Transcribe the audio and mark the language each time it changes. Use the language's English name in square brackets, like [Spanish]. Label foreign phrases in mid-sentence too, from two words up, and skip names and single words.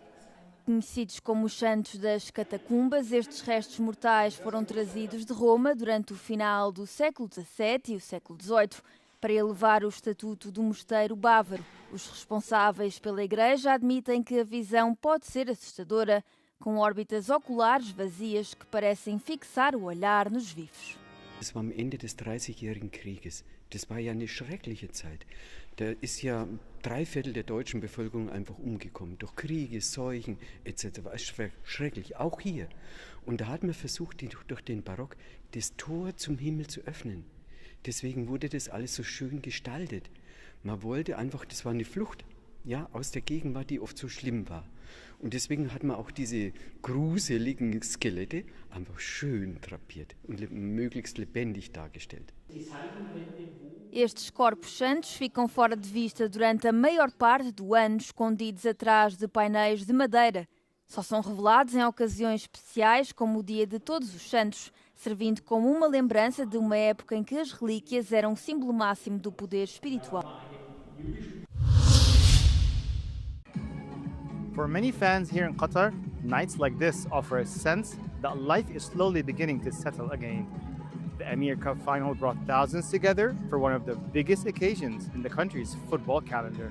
[Portuguese] Conhecidos como os santos das catacumbas, estes restos mortais foram trazidos de Roma durante o final do século XVII e o século XVIII para elevar o estatuto do mosteiro bávaro. Os responsáveis pela igreja admitem que a visão pode ser assustadora, com órbitas oculares vazias que parecem fixar o olhar nos vivos. [German] Es war am Ende des 30-jährigen Krieges. Das war ja eine schreckliche Zeit. Da ist ja 3/4 der deutschen Bevölkerung einfach umgekommen. Durch Kriege, Seuchen etc. War schrecklich, auch hier. Und da hat man versucht, durch den Barock das Tor zum Himmel zu öffnen. Deswegen wurde das alles so schön gestaltet. Man wollte einfach, das war eine Flucht, ja, aus der Gegenwart, die oft so schlimm war. Und deswegen hat man auch diese gruseligen Skelette einfach schön drapiert und möglichst lebendig dargestellt. [Portuguese] Estes corpos santos ficam fora de vista durante a maior parte do ano, escondidos atrás de painéis de madeira. Só são revelados em ocasiões especiais, como o Dia de Todos os Santos, servindo como uma lembrança de uma época em que as relíquias eram o símbolo máximo do poder espiritual. [English] For many fans here in Qatar, nights like this offer a sense that life is slowly beginning to settle again. The Emir Cup final brought thousands together for one of the biggest occasions in the country's football calendar.